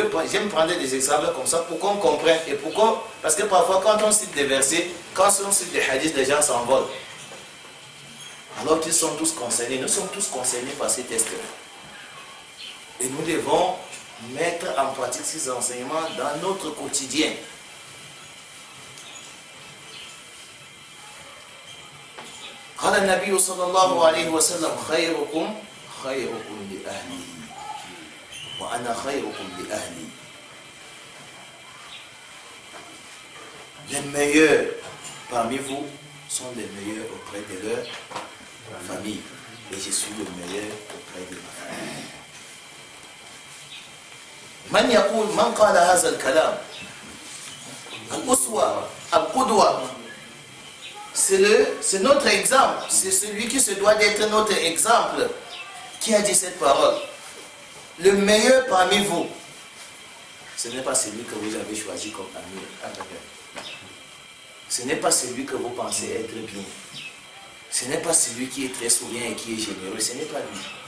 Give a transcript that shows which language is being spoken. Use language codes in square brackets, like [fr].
[fr] J'aime prendre des exemples comme ça pour qu'on comprenne. Et pourquoi? Parce que parfois, quand on cite des versets, quand on cite des hadiths, les gens s'envolent. Alors qu'ils sont tous concernés. Nous sommes tous concernés par ces tests. Et nous devons mettre en pratique ces enseignements dans notre quotidien. [ar] قال النبي صلى الله عليه وسلم خيركم خيركم لأهلي وأنا خيركم لأهلي. [fr] Les meilleurs parmi vous sont les meilleurs auprès de leur famille. Et je suis le meilleur auprès de ma famille. [ar] من يقول من قال هذا الكلام؟ الأسوة القدوة. [fr] C'est notre exemple. C'est celui qui se doit d'être notre exemple qui a dit cette parole. Le meilleur parmi vous, ce n'est pas celui que vous avez choisi comme ami. Ce n'est pas celui que vous pensez être bien. Ce n'est pas celui qui est très souriant et qui est généreux. Ce n'est pas lui.